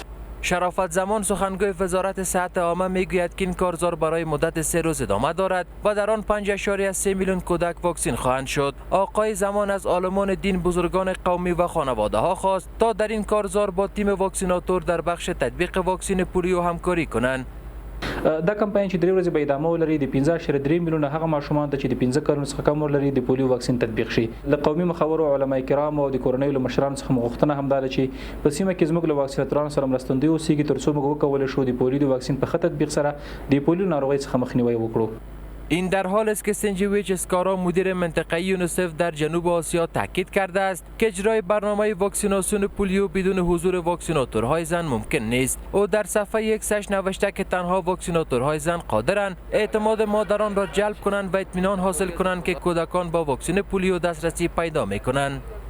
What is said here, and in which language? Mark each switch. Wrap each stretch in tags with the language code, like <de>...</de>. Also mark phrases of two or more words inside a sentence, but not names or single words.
<fa>شرافت زمان سخنگوی وزارت صحت عامه میگوید که این کارزار برای مدت 3 روز ادامه دارد و در آن 5.3 میلیون کودک واکسین خواهند شد. آقای زمان از عالمان دین، بزرگان قومی و خانواده ها خواست تا در این کارزار با تیم واکسیناتور در بخش تطبیق واکسن پولیو همکاری کنند.</fa> <ps>دا کمپاین چې 3 ورځې به ادامه ولري د 15.3 میلیونه هغه ماشومان ته چې د 15 کلونو څخه کم عمر لري د پولیو واکسین تطبیق شي. له قومي مخورو علما کرام او د کورنۍ له مشرانو څخه غوښتنه هم ده چې په سیمه کې زموږ له واکسیناتورانو سره مرستندوی اوسېږي ترڅو موږ وکولی شو د پولیو د واکسین په ښه تطبیق سره د پولیو ناروغۍ څخه مخنیوی وکړو.</ps> <fa>این در حال است که سنجویچ اسکارا مدیر منطقه یونیسف در جنوب آسیا تاکید کرده است که اجرای برنامه واکسیناسیون پولیو بدون حضور واکسیناتورهای زن ممکن نیست. او در صفحه ایکسش نوشته که تنها واکسیناتورهای زن قادرند اعتماد مادران را جلب کنند و اطمینان حاصل کنند که کودکان با واکسن پولیو دسترسی پیدا می‌کنند.</fa>